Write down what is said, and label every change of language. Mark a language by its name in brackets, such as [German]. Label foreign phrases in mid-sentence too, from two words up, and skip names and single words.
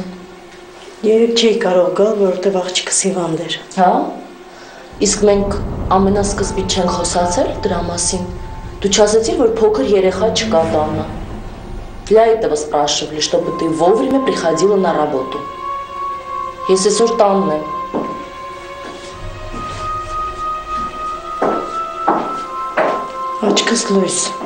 [Armenian] Երեկ չէի կարող գալ, որովհետև աղջիկս հիվանդ էր։ Հա, իսկ մենք ամենասկզբից չենք խոսացել դրա մասին, դու չասեցիր, որ փոքր երեխա չկա տանը։ [Russian] Для этого спрашивали, чтобы ты вовремя приходила на работу. [Armenian] Ես այսօր տանն եմ։ Աչքս լույս։